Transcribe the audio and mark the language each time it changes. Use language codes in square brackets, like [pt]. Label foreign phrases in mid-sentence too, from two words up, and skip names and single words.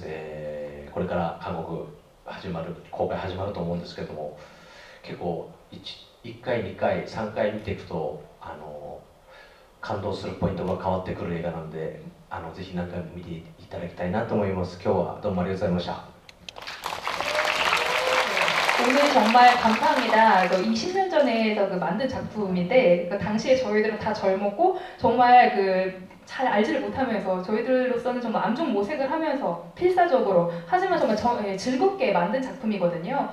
[ja] これから韓国公開始まると思うんですけども結構1回2回3回見ていくと感動するポイントが変わってくる映画なのでぜひ何回も見ていただきたいなと思います。今日はどうもありがとうございました。 [ko] 오늘 정말 감사합니다. 20년 전에 그 만든 작품인데 그 당시에 저희들은 다 젊었고 정말 그 잘 알지를 못하면서 저희들로서는 정말 암중모색을 하면서 필사적으로 하지만 정말 즐겁게 만든 작품이거든요.